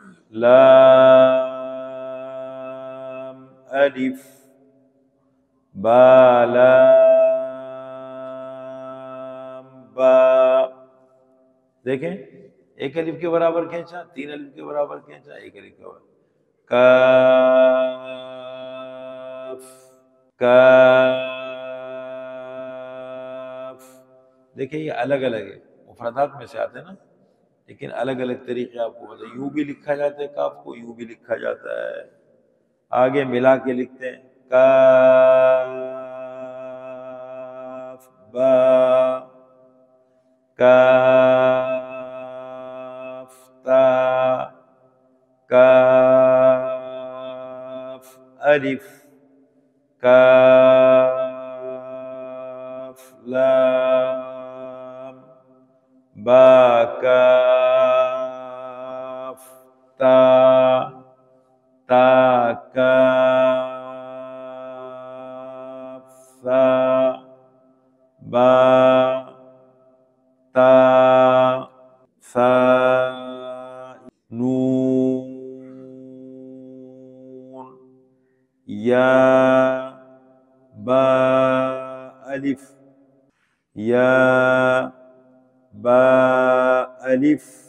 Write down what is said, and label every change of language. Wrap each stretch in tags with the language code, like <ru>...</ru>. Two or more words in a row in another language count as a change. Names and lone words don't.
<ur>لام الف، با لام با، دیکھیں ایک الف کے برابر کھینچا، 3 الف کے برابر کھینچا، ایک الف کے برابر، کاف، کاف۔ دیکھیں یہ الگ الگ ہے، مفردات میں سے آتے ہیں نا، لیکن الگ الگ طریقے آپ کو بتائیں۔ یوں بھی لکھا جاتا ہے کاف کو، یوں بھی لکھا جاتا ہے، آگے ملا کے لکھتے ہیں، کاف با، کاف تا، کاف الف، کاف لام، با کاف تا، تا کاف ثا با تا ثا نون يا با ألف يا با ألف</ur>